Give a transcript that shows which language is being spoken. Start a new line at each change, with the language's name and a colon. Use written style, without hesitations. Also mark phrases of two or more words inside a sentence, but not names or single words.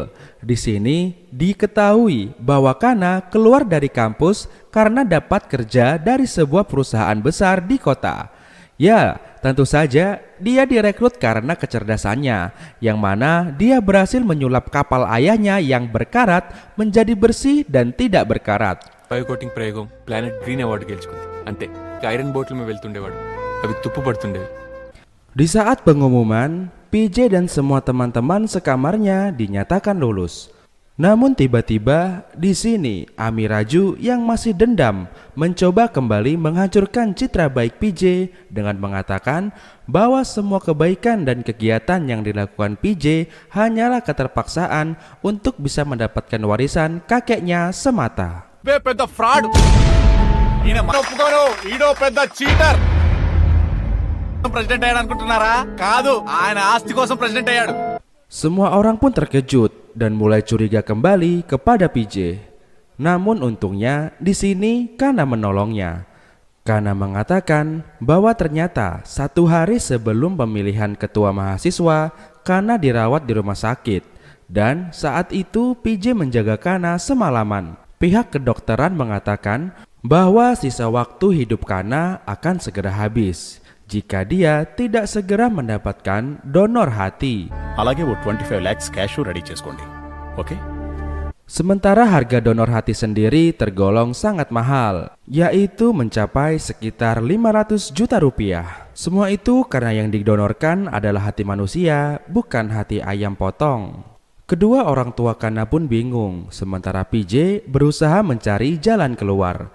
Indonesian: Di sini diketahui bahwa Kana keluar dari kampus karena dapat kerja dari sebuah perusahaan besar di kota. Ya, tentu saja dia direkrut karena kecerdasannya, yang mana dia berhasil menyulap kapal ayahnya yang berkarat menjadi bersih dan tidak berkarat.
English: bio coating
Telugu: ప్రయోగం ప్లానెట్ గ్రీన్ అవార్డు గెలుచుకుంది. అంతే ఐరన్ బోట్ల మీద వెళ్తుండేవాడు, అవి తుప్పు పడుతుండేవి.
Indonesian: Di saat pengumuman, PJ dan semua teman-teman sekamarnya dinyatakan lulus. Namun tiba-tiba di sini Amiraju yang masih dendam mencoba kembali menghancurkan citra baik PJ dengan mengatakan bahwa semua kebaikan dan kegiatan yang dilakukan PJ hanyalah keterpaksaan untuk bisa mendapatkan warisan kakeknya semata.
Telugu: పెద్ద ఫ్రాడ్ ఈయన ఒప్పుకోను, ఈడో పెద్ద చీటర్. ప్రెసిడెంట్ అయ్యాడు అనుకుంటున్నారా? కాదు, ఆయన ఆస్తి కోసం ప్రెసిడెంట్ అయ్యాడు.
Indonesian: Semua orang pun terkejut dan mulai curiga kembali kepada PJ. Namun untungnya di sini Kana menolongnya. Kana mengatakan bahwa ternyata 1 hari sebelum pemilihan ketua mahasiswa, Kana dirawat di rumah sakit. Dan saat itu PJ menjaga Kana semalaman. Pihak kedokteran mengatakan bahwa sisa waktu hidup Kana akan segera habis jika dia tidak segera mendapatkan donor hati.
Telugu: అలాగే ఓ 25 lakhs
English: cash ready
Telugu: చేసుకోండి. ఓకే?
Indonesian: Sementara harga donor hati sendiri tergolong sangat mahal, yaitu mencapai sekitar 500 juta rupiah. Semua itu karena yang didonorkan adalah hati manusia, bukan hati ayam potong. Kedua orang tua Kana pun bingung, sementara PJ berusaha mencari jalan keluar.